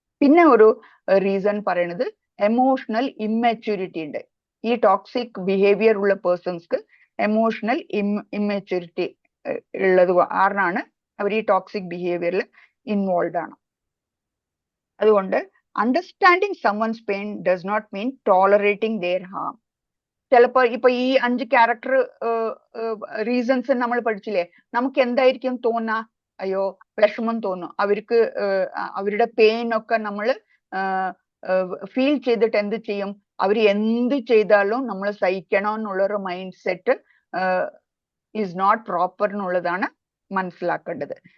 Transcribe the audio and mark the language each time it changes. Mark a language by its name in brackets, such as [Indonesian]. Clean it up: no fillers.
[Malayalam] പിന്നെ ഒരു റീസൺ പറയുന്നത് എമോഷണൽ ഇമ്മെച്യൂരിറ്റി ഉണ്ട്. ഈ ടോക്സിക് ബിഹേവിയർ ഉള്ള പേഴ്സൺസ്ക്ക് എമോഷണൽ ഇമ്മെച്യൂരിറ്റി ഉള്ളത് കാരണമാണ് അവർ ഈ ടോക്സിക് ബിഹേവിയറിൽ ഇൻവോൾവ് ആണ്. അതുകൊണ്ട് [English] Understanding someone's pain does not mean tolerating their harm. [Malayalam] ചിലപ്പോൾ ഇപ്പൊ ഈ 5 ക്യാരക്ടർ റീസൺസ് നമ്മൾ പഠിച്ചില്ലേ, നമുക്ക് എന്തായിരിക്കും തോന്നുക? അയ്യോ വിഷമം തോന്നും. അവർക്ക് അവരുടെ പെയിൻ ഒക്കെ നമ്മൾ ഫീൽ ചെയ്തിട്ട് എന്ത് ചെയ്യും? അവർ എന്ത് ചെയ്താലും നമ്മൾ സഹിക്കണം എന്നുള്ളൊരു mind set [English] is not proper [Malayalam] എന്നുള്ളതാണ് മനസ്സിലാക്കേണ്ടത്.